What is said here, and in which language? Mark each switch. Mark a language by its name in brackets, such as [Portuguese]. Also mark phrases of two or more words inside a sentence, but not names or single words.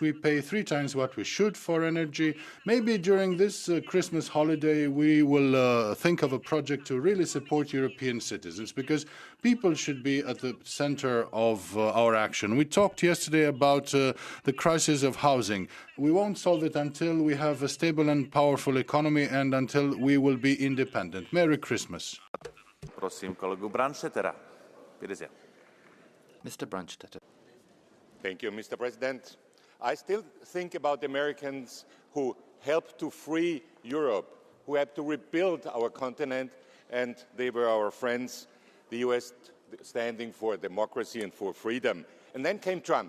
[English] We pay 3 times what we should for energy. Maybe during this Christmas holiday, we will think of a project to really support European citizens, because people should be at the center of our action. We talked yesterday about the crisis of housing. We won't solve it until we have a stable and powerful economy and until we will be independent. Merry Christmas. [Czech] Prosím kolegu Brandstättera. [German] Bitte sehr. [English] Mr. Brandstätter. Thank you, Mr. President. I still think about the Americans who helped to free Europe, who had to rebuild our continent, and they were our friends. The US standing for democracy and for freedom. And then came Trump.